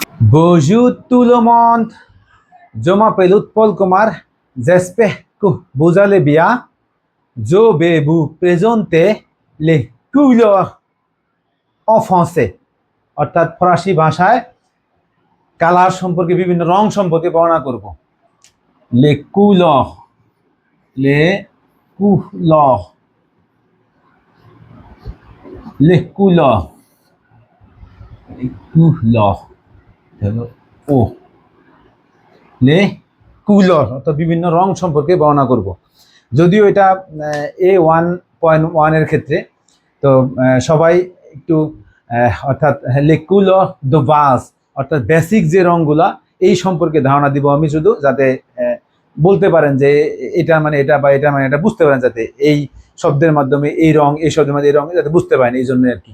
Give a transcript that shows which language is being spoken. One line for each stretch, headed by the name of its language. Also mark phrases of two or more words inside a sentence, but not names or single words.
French: Bonjour tout le monde, je m'appelle Paul Kumar, j'espère que vous allez bien. Je vais vous présenter les couleurs en français
Bangla: অর্থাৎ ফরাসি ভাষায় কালার সম্পর্কে বিভিন্ন রং সম্পর্কে বর্ণনা করব
French: les couleurs les couleurs les couleurs les couleurs
Bangla: ও
French: les couleurs
Bangla: অর্থাৎ বিভিন্ন রং সম্পর্কে বর্ণনা করব যদিও এটা A1.1 এর ক্ষেত্রে তো সবাই একটু অর্থাৎ
French: les couleurs de base
Bangla: অর্থাৎ বেসিক যে রংগুলা এই সম্পর্কে ধারণা দিব আমি শুধু যাতে বলতে পারেন যে এটা মানে এটা বা এটা মানে এটা বুঝতে পারেন যাতে এই শব্দের মাধ্যমে এই রং এই শব্দের মাধ্যমে এই রং যাতে বুঝতে পারেন এই জন্য আর কি।